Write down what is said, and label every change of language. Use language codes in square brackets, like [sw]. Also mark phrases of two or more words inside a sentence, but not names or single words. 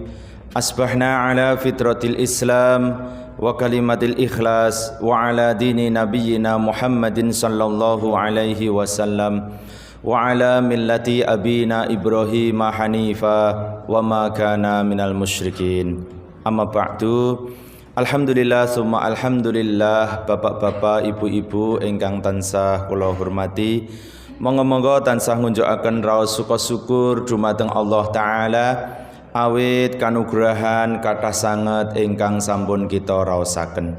[ar] أصبحنا على فطرة الإسلام وكلمة الإخلاص وعلى دين نبينا محمد صلى الله عليه وسلم وعلى ملة أبينا إبراهيم حنيفا وما كان من المشركين. أما بعد. الحمد لله ثم الحمد لله, [jv] bapak-bapak, ibu-ibu ingkang tansah kula hormati. Monggo-monggo tansah ngunjukaken raos suka syukur dumateng Allah taala awit kanugrahan kathah sanget ingkang sampun kita raosaken.